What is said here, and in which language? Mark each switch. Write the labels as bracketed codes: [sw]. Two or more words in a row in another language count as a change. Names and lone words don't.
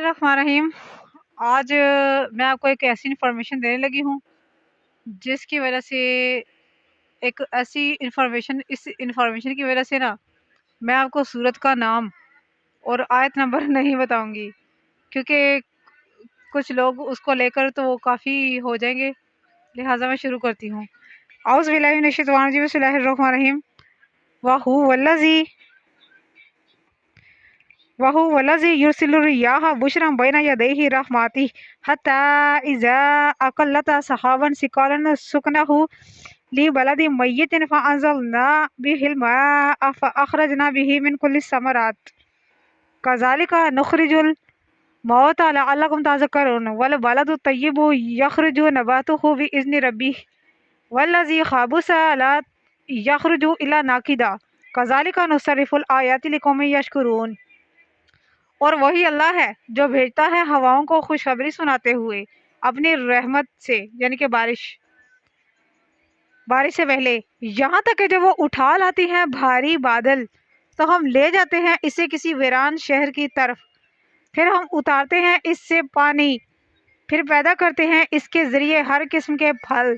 [ur] آج میں آپ کو ایک ایسی انفارمیشن دینے لگی ہوں جس کی وجہ سے اس انفارمیشن کی وجہ سے نا میں آپ کو سورت کا نام اور آیت نمبر نہیں بتاؤں گی، کیونکہ کچھ لوگ اس کو لے کر تو وہ کافی ہو جائیں گے. لہٰذا میں شروع کرتی ہوں. [ar] أعوذ بالله من الشيطان الرجيم، بسم الله الرحمن الرحيم. وهو الذي يرسل الرياح بشرا بين يدي رحمته حتى إذا أقلت سحابا ثقالا سقناه لبلد ميت فأنزلنا به الماء فأخرجنا به من كل الثمرات كذلك نخرج الموتى لعلكم تذكرون والبلد الطيب يخرج نباته بإذن ربه والذي خبث لا يخرج إلا نكدا كذلك نصرف الآيات لقوم يشكرون. [ur] اور وہی اللہ ہے جو بھیجتا ہے ہواؤں کو خوشخبری سناتے ہوئے اپنی رحمت سے، یعنی کہ بارش سے پہلے، یہاں تک کہ جب وہ اٹھا لاتی ہیں بھاری بادل تو ہم لے جاتے ہیں اسے کسی ویران شہر کی طرف، پھر ہم اتارتے ہیں اس سے پانی، پھر پیدا کرتے ہیں اس کے ذریعے ہر قسم کے پھل.